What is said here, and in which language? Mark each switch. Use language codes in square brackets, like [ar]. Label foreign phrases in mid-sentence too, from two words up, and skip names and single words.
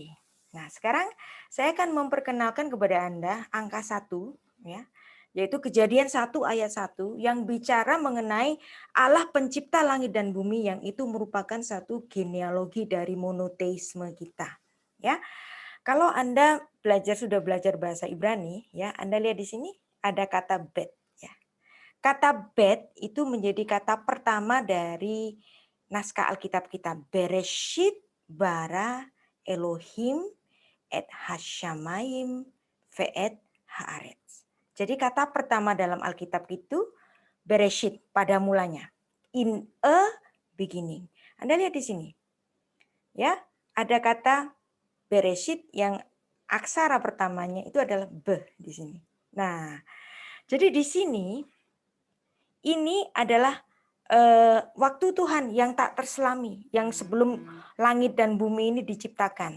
[id] Nah, sekarang saya akan memperkenalkan kepada Anda angka 1, ya, yaitu Kejadian 1 ayat 1 yang bicara mengenai Allah pencipta langit dan bumi, yang itu merupakan satu genealogi dari monoteisme kita. Ya, kalau Anda sudah belajar bahasa Ibrani, ya, Anda lihat di sini ada kata bet. Ya. Kata bet itu menjadi kata pertama dari naskah Alkitab kita. [he] בראשית ברא אלהים את השמים ואת הארץ. [id] Jadi kata pertama dalam Alkitab itu Bereshit, pada mulanya. [en] In a beginning. [id] Anda lihat di sini. Ya, ada kata Bereshit yang aksara pertamanya itu adalah B di sini. Nah, jadi di sini ini adalah waktu Tuhan yang tak terselami, yang sebelum langit dan bumi ini diciptakan.